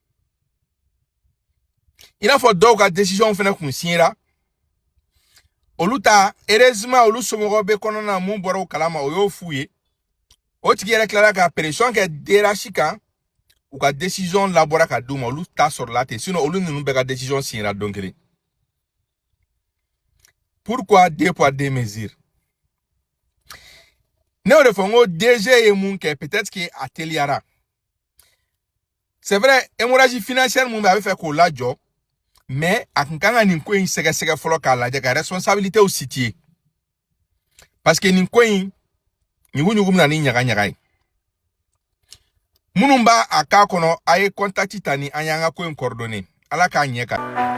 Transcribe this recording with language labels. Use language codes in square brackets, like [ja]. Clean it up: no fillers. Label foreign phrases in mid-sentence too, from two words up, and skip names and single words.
[bm] i n'a fɔ dɔw ka décision fana kun signera olu ta heureusement olu somɔgɔw bɛ kɔnɔna na mun bɔra u kalama o y'o f'u ye o tigi yɛrɛ tilara ka pression kɛ DRH kan u ka décision labɔra ka d'u ma olu ta sɔrɔla ten sinon olu ninnu bɛɛ ka décision signera don kelen [fr] pourquoi deux poids deux mesures [bm] ne o de fɔ n ko DG ye mun kɛ [fr] peut-être que [bm] a teliyara [fr] c'est vrai hémorragie financière [bm] mun bɛ a bɛ fɛ k'o lajɔ mais a kun kan ka nin ko in sɛgɛsɛgɛ fɔlɔ k'a lajɛ ka responsabilité u situer [fr] parce que [bm] nin ko in ɲuguɲugu bɛna ni ɲagaɲaga ye minnu b'a a k'a kɔnɔ a ye contact ta ni an y'an ka ko in coordonner ala k'a ɲɛ ka